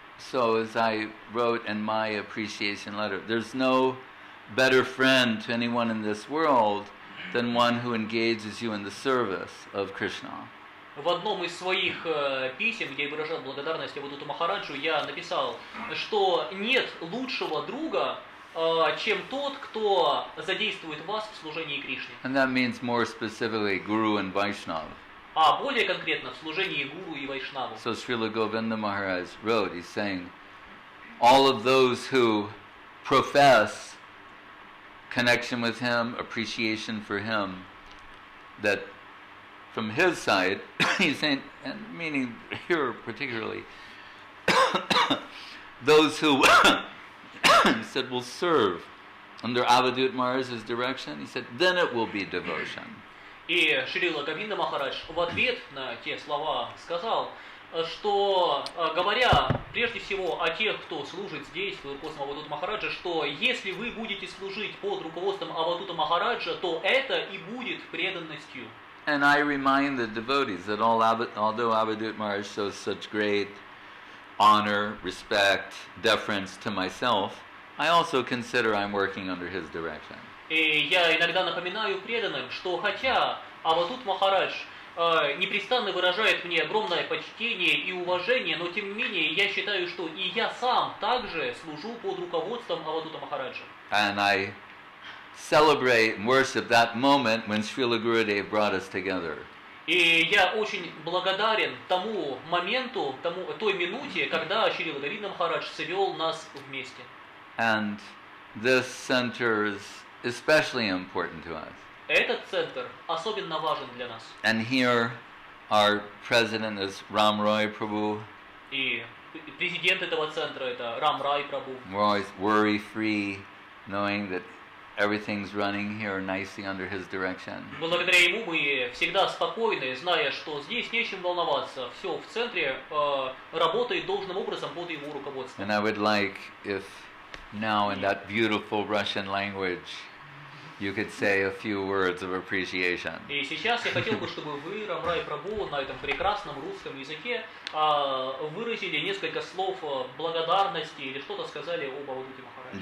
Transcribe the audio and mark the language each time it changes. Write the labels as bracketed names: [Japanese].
[English] So as I wrote in my appreciation letter, there's no better friend to anyone in this world than one who engages you in the service of Krishna. [Russian] В одном из своих писем, где я выражал благодарность Авадхуту Махараджу, я написал, что нет лучшего друга, чем тот, кто задействует вас в служении Кришне. [English] And that means more specifically Guru and Vaishnava. [Russian] А более конкретно в служении Гуру и Вайшнаву. [English] So Srila Govinda Maharaj wrote, he's saying, all of those who profess connection with him, appreciation for him, that from his side, he's saying, and meaning here particularly, those who he said will serve under Avadhut Maharaj's direction, he said, then it will be devotion. [Russian] И Шрила Говинда Махарадж в ответ на те слова сказал, что, говоря прежде всего о тех, кто служит здесь, под руководством Авадхута Махараджа, что если вы будете служить под руководством Авадхута Махараджа, то это и будет преданностью. [English] And I remind the devotees that although Avadhut Maharaj shows such great honor, respect, deference to myself, I also consider I'm working under his direction. [Russian] И я иногда напоминаю преданным, что хотя Авадхут Махарадж непрестанно выражает мне огромное почтение и уважение, но тем не менее я считаю, что и я сам также служу под руководством Авадхута Махараджа. [English] And I celebrate and worship that moment when Srila Gurudev brought us together. [Russian] И я очень благодарен тому моменту, той минуте, когда Шрила Говинда Махарадж свел нас вместе. [English] And this center is especially important to us. [Russian] Этот центр особенно важен для нас. [English] And here our president is Ram Roy Prabhu. [Russian] И президент этого центра это Рам Рай Прабhu. [English] We're always worry-free, knowing that everything's running here nicely under his direction. [Russian] Благодаря ему мы всегда спокойны, зная, что здесь нечем волноваться. Все в центре работает должным образом под его руководством. [English] And I would like if now in that beautiful Russian language you could say a few words of appreciation. [Russian] И сейчас я хотел бы, чтобы вы, Рам Рай Прабhu, на этом прекрасном русском языке выразили несколько слов благодарности или что-то сказали об Авадхуте Махарадже.